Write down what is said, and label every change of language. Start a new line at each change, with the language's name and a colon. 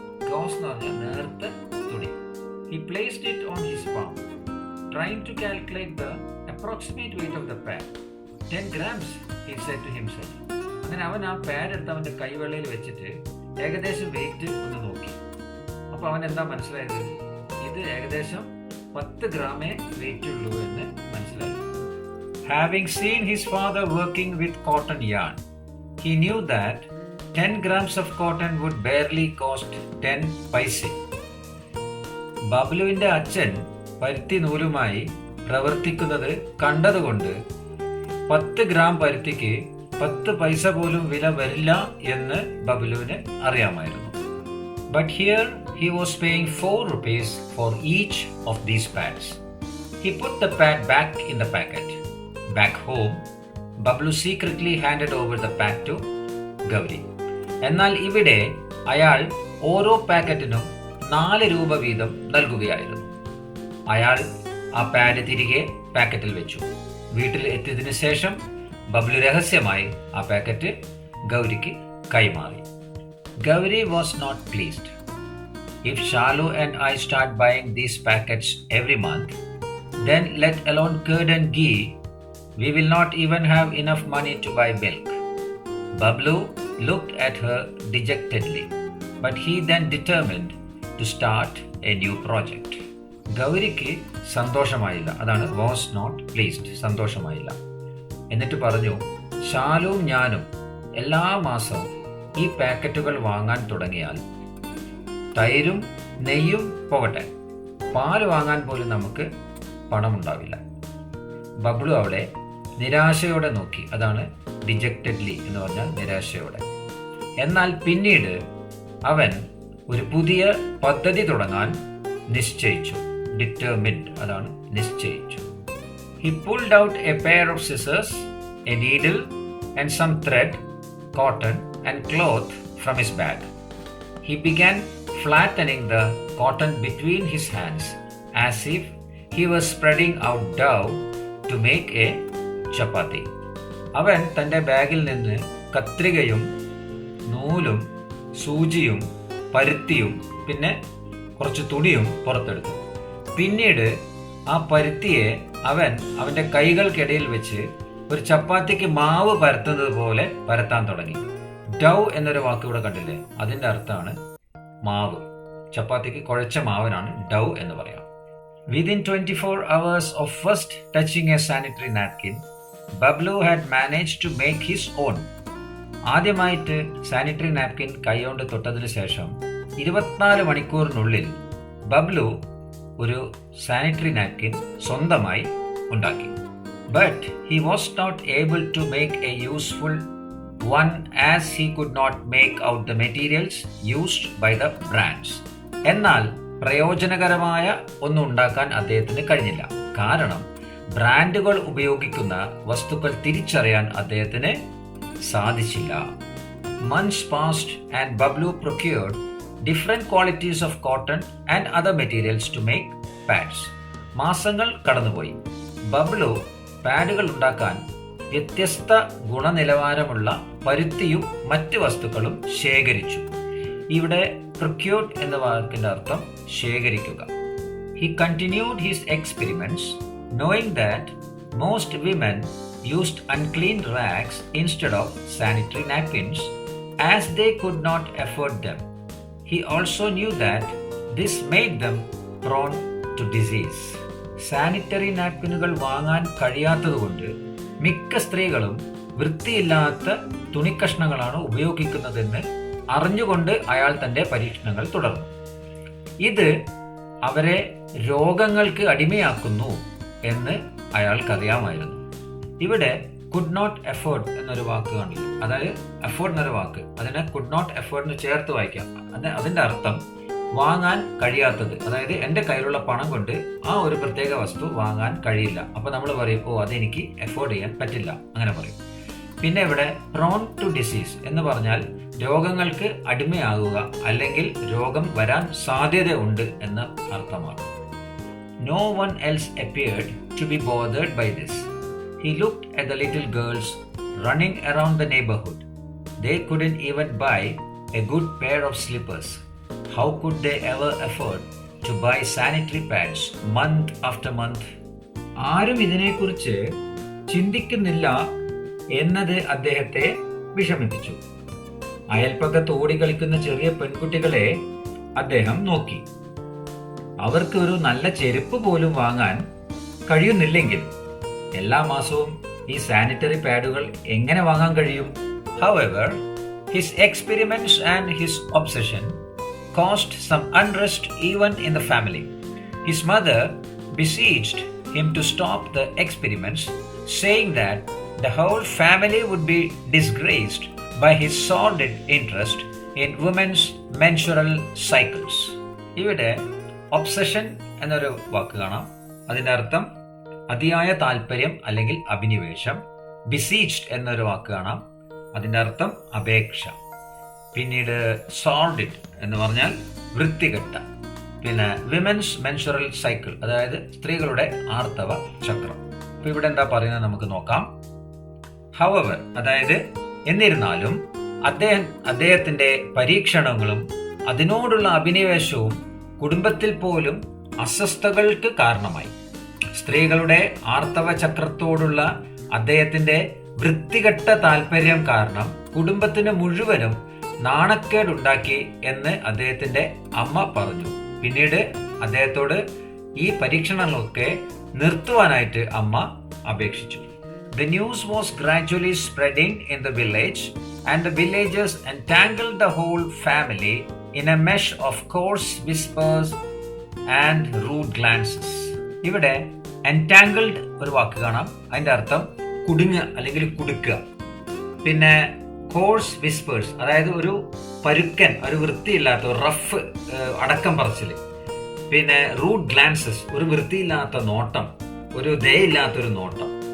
Malayalam: Goes എന്ന് പറഞ്ഞാൽ നേർത്ത തുണി.
English: He placed it on his palm, trying to calculate the approximate weight of the pad. 10 grams, he said to himself.
Malayalam: അങ്ങനെ അവൻ ആ പാഡ് എടുത്ത് അവൻ്റെ കൈവെള്ളയിൽ വെച്ചിട്ട് ഏകദേശം വെയിറ്റ് ഒന്ന് നോക്കി. അപ്പോൾ അവൻ എന്താ മനസ്സിലായത്? ഇത് ഏകദേശം 10 ഗ്രാമേ വെയിറ്റ് ഉള്ളൂ എന്ന് മനസ്സിലായി.
English: Having seen his father working with cotton yarn, he knew that 10 grams of cotton would barely cost 10 paise.
Malayalam: ബബ്ലുവിന്റെ അച്ഛൻ പരുത്തി നൂലുമായി പ്രവർത്തിക്കുന്നത് കണ്ടതുകൊണ്ട് 10 ഗ്രാം പരുത്തിക്ക് 10 പൈസ പോലും വില വരില്ല എന്ന് ബബ്ലുവിന് അറിയാമായിരുന്നു.
English: But here he was paying 4 rupees for each of these pads. He put the pad back in the packet. Back home, Bablu secretly handed over the pad to Gauri.
Malayalam: എന്നാൽ ഇവിടെ അയാൾ ഓരോ പാക്കറ്റിനും 4 രൂപ വീതം നൽകുകയായിരുന്നു. അയാൾ ആ പാഡ് തിരികെ പാക്കറ്റിൽ വെച്ചു. വീട്ടിൽ എത്തിയതിനു ശേഷം ബബ്ലു രഹസ്യമായി ആ പാക്കറ്റ് ഗൗരിക്ക് കൈമാറി.
English: Gauri was not pleased. If Shalu and I start buying these packets every month, then let alone curd and ghee, we will not even have enough money to buy milk. Bablu looked at her dejectedly, but he then determined to start a new project.
Malayalam: ഗൗരിക്ക് സന്തോഷമായില്ല. അതാണ്
English: was not pleased,
Malayalam: സന്തോഷമായില്ല. എന്നിട്ട് പറഞ്ഞു, ഷാലുവും ഞാനും എല്ലാ മാസവും ഈ പാക്കറ്റുകൾ വാങ്ങാൻ തുടങ്ങിയാൽ തൈരും നെയ്യും പോകട്ടെ, പാല് വാങ്ങാൻ പോലും നമുക്ക് പണമുണ്ടാവില്ല. ബബ്ലു അവിടെ നിരാശയോടെ നോക്കി. അതാണ് ഡിജക്റ്റഡ്ലി എന്ന് പറഞ്ഞാൽ നിരാശയോടെ. എന്നാൽ പിന്നീട് അവൻ ഒരു പുതിയ പദ്ധതി തുടങ്ങാൻ നിശ്ചയിച്ചു. ഡിറ്റർമിൻഡ്, അതാണ് നിശ്ചയിച്ചു.
English: He pulled out a pair of scissors, a needle and some thread, cotton and cloth from his bag. He began flattening the cotton between his hands as if he was spreading out dough to make a chapati.
Malayalam: അവൻ തൻ്റെ ബാഗിൽ നിന്ന് കത്രികയും നൂലും സൂചിയും പരുത്തിയും പിന്നെ കുറച്ച് തുണിയും പുറത്തെടുത്തു. പിന്നീട് ആ പരുത്തിയെ അവൻ അവൻ്റെ കൈകൾക്കിടയിൽ വെച്ച് ഒരു ചപ്പാത്തിക്ക് മാവ് പരത്തുന്നത് പോലെ പരത്താൻ തുടങ്ങി. ഡൗ എന്നൊരു വാക്ക് ഇവിടെ കണ്ടില്ലേ? അതിൻ്റെ അർത്ഥമാണ് മാവ്. ചപ്പാത്തിക്ക് കുഴച്ച മാവിനാണ് ഡൗ എന്ന് പറയാം.
English: Within 24 hours of first touching a sanitary napkin, Bablu had managed to make his own.
Malayalam: ആദ്യമായിട്ട് സാനിറ്ററി നാപ്കിൻ കൈകൊണ്ട് തൊട്ടതിന് ശേഷം 24 മണിക്കൂറിനുള്ളിൽ ബബ്ലു ഒരു സാനിറ്ററി നാപ്കിൻ സ്വന്തമായി ഉണ്ടാക്കി.
English: But he was not able to make a useful one as he could not make out the materials used by the brands.
Malayalam: എന്നാൽ പ്രയോജനകരമായ ഒന്നും ഉണ്ടാക്കാൻ അദ്ദേഹത്തിന് കഴിഞ്ഞില്ല. കാരണം ബ്രാൻഡുകൾ ഉപയോഗിക്കുന്ന വസ്തുക്കൾ തിരിച്ചറിയാൻ അദ്ദേഹത്തിന് സാധിച്ചില്ല.
English: Months passed and Bablu procured different qualities of cotton and other materials to make pads.
Malayalam: മാസങ്ങൾ കടന്നുപോയി. ബബ്ലു പാഡുകൾ ഉണ്ടാക്കാൻ വ്യത്യസ്ത ഗുണനിലവാരമുള്ള പരുത്തിയും മറ്റ് വസ്തുക്കളും ശേഖരിച്ചു. ഇവിടെ procured എന്ന വാക്കിന്റെ അർത്ഥം ശേഖരിക്കുക.
English: He continued his experiments, knowing that most women used unclean rags instead of sanitary napkins as they could not afford them. He also knew that this made them prone to disease.
Malayalam: Sanitary നാപ്കിനുകൾ വാങ്ങാൻ കഴിയാത്തതുകൊണ്ട് മിക്ക സ്ത്രീകളും വൃത്തിയില്ലാത്ത തുണിക്കഷ്ണങ്ങളാണ് ഉപയോഗിക്കുന്നതെന്ന് അറിഞ്ഞുകൊണ്ട് അയാൾ തന്റെ പരീക്ഷണങ്ങൾ തുടർന്നു. ഇത് അവരെ രോഗങ്ങൾക്ക് അടിമയാക്കുന്നു എന്ന് അയാൾക്കറിയാമായിരുന്നു. ഇവിടെ
English: could not afford
Malayalam: എന്നൊരു വാക്ക് കാണില്ല. അതായത് എഫേർഡ് എന്നൊരു വാക്ക്, അതിനെ കുഡ് നോട്ട് എഫേർഡിന് ചേർത്ത് വായിക്കാം. അതിന്റെ അർത്ഥം വാങ്ങാൻ കഴിയാത്തത്. അതായത് എൻ്റെ കയ്യിലുള്ള പണം കൊണ്ട് ആ ഒരു പ്രത്യേക വസ്തു വാങ്ങാൻ കഴിയില്ല. അപ്പൊ നമ്മൾ പറയും, ഓ അതെനിക്ക് എഫോർഡ് ചെയ്യാൻ പറ്റില്ല, അങ്ങനെ പറയും. പിന്നെ ഇവിടെ
English: prone to disease
Malayalam: എന്ന് പറഞ്ഞാൽ രോഗങ്ങൾക്ക് അടിമയാകുക അല്ലെങ്കിൽ രോഗം വരാൻ സാധ്യത ഉണ്ട് എന്ന് അർത്ഥമാണ്.
English: No one else appeared to be bothered by this. He looked at the little girls running around the neighborhood. They couldn't even buy a good pair of slippers. How could they ever afford to buy sanitary pads month after month?
Malayalam: ആരും ഇതിനെക്കുറിച്ച് ചിന്തിക്കുന്നില്ല എന്നത് അദ്ദേഹത്തെ വിഷമിപ്പിച്ചു. അയൽപ്പക്കത്ത് ഓടിക്കളിക്കുന്ന ചെറിയ പെൺകുട്ടികളെ അദ്ദേഹം നോക്കി. അവർക്ക് ഒരു നല്ല ചെരുപ്പ് പോലും വാങ്ങാൻ കഴിയുന്നില്ലെങ്കിൽ എല്ലാ മാസവും ഈ സാനിറ്ററി പാഡുകൾ എങ്ങനെ വാങ്ങാൻ കഴിയും?
English: However, his experiments and his obsession caused some unrest even in the family. His mother besieged him to stop the experiments, saying that the whole family would be disgraced by his sordid interest in women's menstrual cycles.
Malayalam: ഇവിടെ obsession എന്നൊരു വാക്ക് കാണാം. അതിൻ്റെ അർത്ഥം അതിയായ താല്പര്യം അല്ലെങ്കിൽ അഭിനിവേശം. ബിസീജ്ഡ് എന്നൊരു വാക്ക് കാണാം. അതിൻ്റെ അർത്ഥം അപേക്ഷ. പിന്നീട് സോർഡിഡ് എന്ന് പറഞ്ഞാൽ വൃത്തികെട്ട. പിന്നെ
English: women's menstrual cycle,
Malayalam: അതായത് സ്ത്രീകളുടെ ആർത്തവ ചക്രം. അപ്പൊ ഇവിടെ എന്താ പറയുന്നത് നമുക്ക് നോക്കാം. ഹവവർ, അതായത് എന്നിരുന്നാലും അദ്ദേഹത്തിന്റെ പരീക്ഷണങ്ങളും അതിനോടുള്ള അഭിനിവേശവും കുടുംബത്തിൽ പോലും അസ്വസ്ഥതകൾക്ക് കാരണമായി. സ്ത്രീകളുടെ ആർത്തവ ചക്രത്തോടുള്ള അദ്ദേഹത്തിന്റെ വൃത്തികെട്ട താല്പര്യം കാരണം കുടുംബത്തിന് മുഴുവനും നാണക്കേടുണ്ടാക്കി എന്ന് അദ്ദേഹത്തിന്റെ അമ്മ പറഞ്ഞു. പിന്നീട് അദ്ദേഹത്തോട് ഈ പരീക്ഷണങ്ങളൊക്കെ നിർത്തുവാനായിട്ട് അമ്മ അപേക്ഷിച്ചു.
English: The news was gradually spreading in the village and the villagers entangled the whole family in a mesh of coarse whispers and rude glances.
Malayalam: ഇവിടെ entangled ഒരു വാക്ക് കാണാം. അതിന്റെ അർത്ഥം കുടുങ്ങുക അല്ലെങ്കിൽ കുടുക്കുക. പിന്നെ
English: coarse whispers,
Malayalam: അതായത് ഒരു പരുക്കൻ, ഒരു വൃത്തിയില്ലാത്ത റഫ് അടക്കം പറച്ചില്. പിന്നെ
English: rude glances,
Malayalam: ഒരു വൃത്തിയില്ലാത്ത നോട്ടം, ഒരു ദയയില്ലാത്തൊരു നോട്ടം.